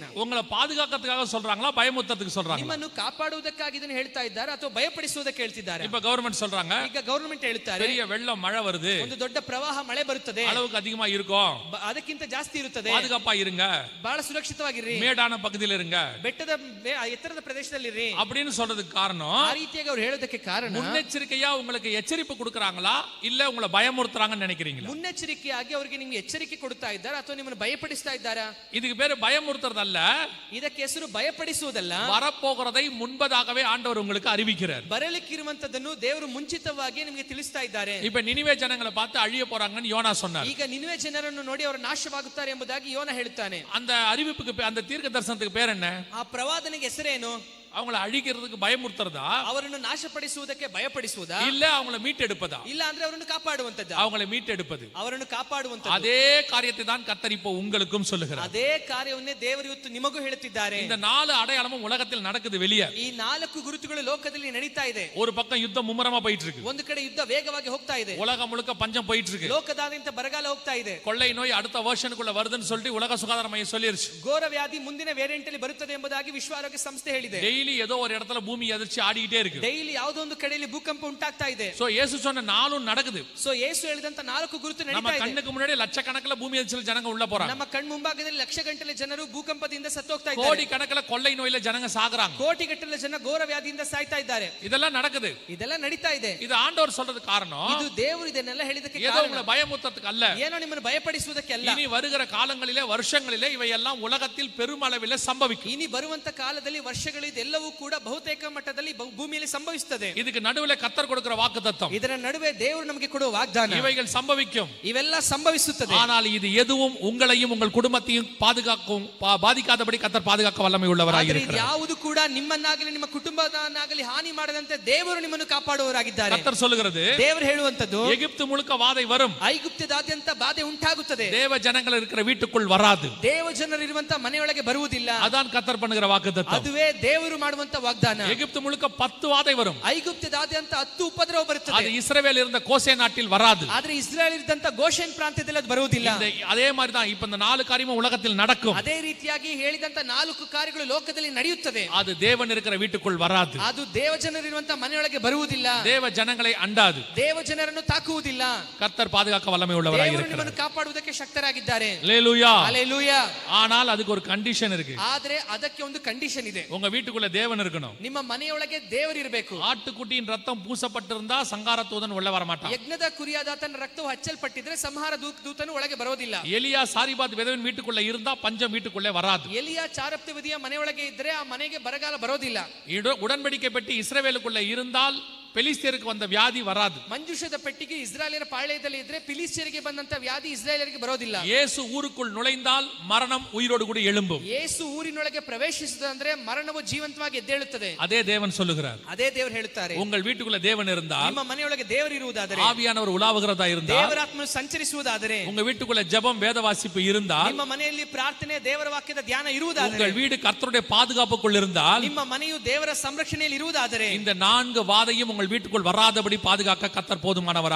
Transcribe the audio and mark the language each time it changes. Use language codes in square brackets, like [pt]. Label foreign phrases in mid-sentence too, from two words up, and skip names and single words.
[ta] உங்களை பாதுகாக்கிறதுக்காக சொல்றாங்களா, பயமுறுத்துறதுக்கு சொல்றாங்களா? [kn] ನಿಮ್ಮನ್ನು ಕಾಪಾಡುವುದಕ್ಕಾಗಿ ಇದನ್ನು ಹೇಳ್ತಾ ಇದ್ದಾರೆ ಅಥವಾ ಭಯಪಡಿಸುವುದಕ್ಕೆ ಹೇಳ್ತಿದ್ದಾರೆ? [ta] இப்ப கவர்மெண்ட் சொல்றாங்க, [kn] ಈಗ ಗವರ್ಮೆಂಟ್ ಹೇಳ್ತಾರೆ, [ta] பெரிய வெள்ளம் மழை வருது, [kn] ಒಂದು ದೊಡ್ಡ ಪ್ರವಾಹ ಮಳೆ ಬರುತ್ತದೆ, [ta] அளவுக்கு அதிகமா இருக்கும், [kn] ಅದಕ್ಕಿಂತ ಜಾಸ್ತಿ ಇರುತ್ತದೆ, [ta] பாதுகாப்பா இருங்க, [kn] ಬಹಳ ಸುರಕ್ಷಿತವಾಗಿರಿ, [ta] மேடான பகுதியில் இருங்க, [kn] ಬೆಟ್ಟದ ಎತ್ತರದ ಪ್ರದೇಶದಲ್ಲಿರಿ [ta] அப்படின்னு சொல்றதுக்கு காரணம், [kn] ಆ ರೀತಿಯಾಗಿ ಅವರು ಹೇಳೋದಕ್ಕೆ ಕಾರಣ, [ta] முன்னெச்சரிக்கையா உங்களுக்கு எச்சரிப்பு கொடுக்கறாங்களா இல்ல உங்களை பயமுறுத்துறாங்கன்னு நினைக்கிறீங்களா? [kn] ಮುನ್ನೆಚ್ಚರಿಕೆಯಾಗಿ ಅವರಿಗೆ ನಿಮಗೆ ಎಚ್ಚರಿಕೆ ಕೊಡ್ತಾ ಇದ್ದಾರೆ ಅಥವಾ ನಿಮ್ಮನ್ನು ಭಯಪಡಿಸ್ತಾ ಇದ್ದಾರಾ? [ta] இதுக்கு பேரு பயமுறுத்துறதல்ல, [kn] ಇದಕ್ಕೆ ಹೆಸರು ಭಯಪಡಿಸುವುದಲ್ಲ, [ta] வரப்போகிறதை முன்பதாகவே ஆண்டவர் உங்களுக்கு அறிவிக்கிறார். [kn] ಬರಲಿಕ್ಕಿರುವಂತದನ್ನು ದೇವರು ಮುಂಚಿತವಾಗಿ ನಿಮಗೆ ತಿಳಿಸ್ತಾ ಇದ್ದಾರೆ. [ta] இப்ப நினிவே ஜனங்களை பார்த்து அழிய போறாங்கன்னு யோனா சொன்னார். [kn] ಈಗ ನಿನಿವೆ ಜನರನ್ನು ನೋಡಿ ಅವರು ನಾಶವಾಗುತ್ತಾರೆ ಎಂಬುದಾಗಿ ಯೋನ ಹೇಳ್ತಾನೆ. [ta] அந்த அறிவிப்புக்கு, அந்த தீர்க்க தரிசனத்துக்கு பேர் என்ன? [kn] ಆ ಪ್ರವಾದನೆಗೆ ಹೆಸರೇನು? [ta] அவங்களை அழிக்கிறதுக்கு பயமுறுத்துறதா, [kn] ಅವರನ್ನು ನಾಶಪಡಿಸುವುದಕ್ಕೆ ಭಯಪಡಿಸುವುದಾ, [ta] இல்ல அவங்களை மீட்டெடுப்பதா? [kn] ಇಲ್ಲ ಅಂದ್ರೆ ಅವರನ್ನು ಕಾಪಾಡುವಂತದ್ದು. [ta] அவங்களை மீட்டெடுப்பது, [kn] ಅವರನ್ನು ಕಾಪಾಡುವಂತದ್ದು. [ta] அதே காரியத்தை தான் கர்த்தர் இப்போ உங்களுக்கும் சொல்லுகிறார். [kn] ಅದೇ ಕಾರ್ಯವನ್ನೇ ದೇವರು ಇವತ್ತು ನಿಮಗೂ ಹೇಳುತ್ತಿದ್ದಾರೆ. [ta] இந்த 4 அடையாளமும் உலகத்தில் நடக்குது வெளியே. [kn] ಈ 4 ಗುರುತುಗಳು ಲೋಕದಲ್ಲಿ ನಡೀತಾ ಇದೆ. [ta] ஒரு பக்கம் யுத்தம் மும்முரமா போயிட்டு இருக்கு, [kn] ಒಂದು ಕಡೆ ಯುದ್ಧ ವೇಗವಾಗಿ ಹೋಗ್ತಾ ಇದೆ, [ta] உலகம் முழுக்க பஞ்சம் போயிட்டு இருக்கு, [kn] ಲೋಕದಾದ್ಯಂತ ಬರಗಾಲ ಹೋಗ್ತಾ ಇದೆ, [ta] கொள்ளை நோய் அடுத்த ವರ್ಷನ್க்குள்ள வருதுன்னு சொல்லிட்டு உலக சுகாதார மையம் சொல்லிருச்சு, [kn] ಘೋರ ವ್ಯಾಧಿ ಮುಂದಿನ ವೇರಿಯಂಟ್ ಅಲ್ಲಿ ಬರುತ್ತದೆ ಎಂಬುದಾಗಿ ವಿಶ್ವ ಆರೋಗ್ಯ ಸಂಸ್ಥೆ ಹೇಳಿದೆ. [ta] டெய்லி ஏதோ ஒரு இடத்துல பூமி அதிர்ச்சி ஆடிக்கிட்டே இருக்கு, [kn] ಡೈಲಿ ಯಾವುದೋ ಒಂದು ಕಡೆಯಲ್ಲಿ ಭೂಕಂಪ ಉಂಟಾಗ್ತಾ ಇದೆ. [ta] சோ இயேசு சொன்ன 4 நடக்குது. [kn] ಸೊ ಯೇಸು ಹೇಳಿದಂತ 4 ಗುರುತು [ta] நம்ம [kn] ನಡೀತಾ ಇದೆ. [ta] கண்ணுக்கு முன்னாடி லட்சக்கணக்கில் பூமி அதிர்ச்சியில் ஜனங்க உள்ள போறாங்க, [kn] ನಮ್ಮ ಕಣ್ಣು ಮುಂಭಾಗದಲ್ಲಿ ಲಕ್ಷಗಟ್ಟಲೆ ಜನರು ಭೂಕಂಪದಿಂದ ಸತ್ತೋಗ್ತಾ ಇದ್ದಾರೆ, [ta] கோடி கணக்கில் கொள்ளை நோயில ஜனங்க சாகுறாங்க, [kn] ಕೋಟಿಗಟ್ಟಲೆ ಜನ ಘೋರ ವ್ಯಾಧಿಯಿಂದ ಸಾಯ್ತಾ ಇದ್ದಾರೆ. [ta] இதெல்லாம் நடக்குது, [kn] ಇದೆಲ್ಲ ನಡೀತಾ ಇದೆ. [ta] இது ஆண்டவர் சொல்றது காரணம், [kn] ಇದು ದೇವರು ಇದನ್ನೆಲ್ಲ ಹೇಳಿದಕ್ಕೆ [ta] ஏதோ [kn] ಕಾರಣ. [ta] உங்களை பயமுறுத்துறதுக்கு அல்ல, [kn] ಏನೋ ನಿಮ್ಮನ್ನು ಭಯಪಡಿಸುವುದಕ್ಕೆ ಅಲ್ಲ. [ta] இனி வருகிற காலங்களிலே வருஷங்களிலே இவையெல்லாம் உலகத்தில் பெருமளவில் சம்பவிக்கும். [kn] ಇನಿ ಬರುವಂತ ಕಾಲದಲ್ಲಿ ವರ್ಷಗಳು ಇದೆಲ್ಲವೂ ಕೂಡ ಬಹುತೇಕ ಮಟ್ಟದಲ್ಲಿ ಭೂಮಿಯಲ್ಲಿ ಸಂಭವಿಸುತ್ತದೆ. [ta] இதுக்கு நடுவுல கர்த்தர் கொடுக்கிற வாக்குத்தத்தம், [kn] ಇದರ ನಡುವೆ ದೇವರು ನಮಗೆ ಕೊಡುವ ವಾಗ್ದಾನ, [ta] இவைகள் சம்பவிக்கும், [kn] ಇವೆಲ್ಲ ಸಂಭವಿಸುತ್ತದೆ. [ta] ஆனால் இது எதுவும் உங்களையும் உங்கள் குடும்பத்தையும் பாதிக்காதபடி கர்த்தர் பாதுகாக்க வல்லமை உள்ளவராக இருக்கிறார். [kn] ಯಾವುದು ಕೂಡ ನಿಮ್ಮನ್ನಾಗಲಿ ನಿಮ್ಮ ಕುಟುಂಬದನ್ನಾಗಲಿ ಹಾನಿ ಮಾಡದಂತೆ ದೇವರು ನಿಮ್ಮನ್ನು ಕಾಪಾಡುವವರಾಗಿದ್ದಾರೆ. [ta] கர்த்தர் சொல்லுகிறது, [kn] ದೇವರು ಹೇಳುವಂತದ್ದು, [ta] எகிப்து முழுக்க வாதை வரும், [kn] ಐಗುಪ್ತದಾದ್ಯಂತ ಬಾಧೆ ಉಂಟಾಗುತ್ತದೆ, [ta] தேவ ஜனங்கள் இருக்கிற வீட்டுக்குள் வராது. [kn] ದೇವ ಜನರು ಇರುವಂತ ಮನೆಯೊಳಗೆ ಬರುವುದಿಲ್ಲ. [ta] அதான் கர்த்தர் பண்ணுகிற வாக்குத்தத்தம். [kn] ಅದುವೇ ದೇವರು ಮಾಡುವಂತ ವಾಗ್ದಾನ. [ta] எகிப்து முழுக்க 10 வாதை வரும், [kn] ಐಗುಪ್ತದಾದ್ಯಂತ 10 ಉಪದ್ರವ ಬರುತ್ತದೆ. [ta] அது இஸ்ரவேல் இருந்த கோசே நாட்டில் வராது. [kn] ಆದ್ರೆ ಇಸ್ರಾಯೇಲ್ ಇದ್ದಂತ ಗೋಷೆನ್ ಪ್ರಾಂತ್ಯದಲ್ಲಿ ಅದು ಬರುವುದಿಲ್ಲ. [ta] அதே மாதிரி தான் இப்ப இந்த 4 காரியமும் உலகத்தில் நடக்கும். [kn] ಅದೇ ರೀತಿಯಾಗಿ ಹೇಳಿದಂತ 4 ಕಾರ್ಯಗಳು ಲೋಕದಲ್ಲಿ ನಡೆಯುತ್ತದೆ. [ta] அது தேவன் இருக்கிற வீட்டுக்குள் வராது. [kn] ಅದು ದೇವ ಜನರಿರುವಂತ ಮನೆಯೊಳಗೆ ಬರುವುದಿಲ್ಲ. [ta] தேவ ஜனங்களை அண்டாது. [kn] ದೇವ ಜನರನ್ನು ತಾಕುವುದಿಲ್ಲ. [ta] கர்த்தர் பாதுகாக்க வல்லமை உள்ளவராக [kn] ದೇವರು [ta] இருக்கிறார். [kn] ನಿಮ್ಮನ್ನು ಕಾಪಾಡುವುದಕ್ಕೆ ಶಕ್ತರಾಗಿದ್ದಾರೆ. [ta] ஹல்லேலூயா. ஹல்லேலூயா. ஆனால் அதுக்கு ஒரு கண்டிஷன் இருக்கு. [kn] ಆದ್ರೆ ಅದಕ್ಕೆ ಒಂದು ಕಂಡೀಷನ್ ಇದೆ. [ta] உங்க வீட்டுக்குள்ள தேவன் இருக்கணும். [kn] ನಿಮ್ಮ ಮನೆಯೊಳಗೆ ದೇವರು ಇರಬೇಕು. [ta] ஆட்டுக்குட்டியின் ரத்தம் பூசப்பட்டிருந்தா சங்கார தூதன் உள்ள வர மாட்டான். [kn] ಯಜ್ಞದ ಕುರಿಯಾದಾತನ ರಕ್ತವು ಹಚ್ಚಲ್ಪಟ್ಟಿದ್ರೆ ಸಂಹಾರ ದೂತನು ಒಳಗೆ ಬರೋದಿಲ್ಲ. [ta] எலியா சாரிபாத் விதவன் வீட்டுக்குள்ள இருந்தா பஞ்சம் வீட்டுக்குள்ளே வராது. [kn] ಎಲಿಯ ಚಾರಪ್ತ ವಿಧಿಯ ಮನೆಯೊಳಗೆ ಇದ್ರೆ ಆ ಮನೆಗೆ ಬರಗಾಲ ಬರೋದಿಲ್ಲ. [ta] உடன்படிக்கை பெட்டி இஸ்ரவேலுக்குள்ள இருந்தால் பெலிஸ்தியருக்கு வந்த வியாதி வராது. [kn] ಮಂಜೂಷದ ಪೆಟ್ಟಿಗೆ ಇಸ್ರಾಯೇಲರ ಪಾಳೆಯದಲ್ಲಿ ಇದ್ರೆ ಫಿಲಿಸ್ಟಿಯರಿಗೆ ಬಂದಂತ ವ್ಯಾಧಿ ಇಸ್ರಾಯೇಲರಿಗೆ ಬರೋದಿಲ್ಲ. [ta] இயேசு ஊருக்குள் நுழைந்தால் மரணம் உயிரோடு கூட எழும்பும். [kn] ಯೇಸು ಊರಿನೊಳಗೆ ಪ್ರವೇಶಿಸಿದಂದ್ರೆ ಮರಣವು ಜೀವಂತವಾಗಿ ಎದ್ದೇಳುತ್ತದೆ. [ta] அதே தேவன் சொல்லுகிறார். [kn] ಅದೇ ದೇವರು ಹೇಳುತ್ತಾರೆ, [ta] உங்கள் வீட்டுக்குள்ள தேவன் இருந்தால், [kn] ನಿಮ್ಮ ಮನೆಯೊಳಗೆ ದೇವರು ಇರುವುದಾದರೆ, [ta] ஆவியானவர் உலாவுகிறதா இருந்தால், [kn] ದೇವರಾತ್ಮನು ಸಂಚರಿಸುವುದಾದರೆ, [ta] உங்க வீட்டுக்குள்ள ஜெபம் வேத வாசிப்பு இருந்தால், [kn] ನಿಮ್ಮ ಮನೆಯಲ್ಲಿ ಪ್ರಾರ್ಥನೆ ದೇವರ ವಾಕ್ಯದ ಧ್ಯಾನ ಇರುವುದಾದರೆ, [ta] உங்கள் வீடு கர்த்தருடைய பாதுகாப்புக்குள் இருந்தால், [kn] ನಿಮ್ಮ ಮನೆಯು ದೇವರ ಸಂರಕ್ಷಣೆಯಲ್ಲಿ ಇರುವುದಾದರೆ, [ta] இந்த 4 வாதையும் உங்கள் வீட்டுக்குள் வராதபடி பாதுகாக்க கர்த்தர் போதுமானவராக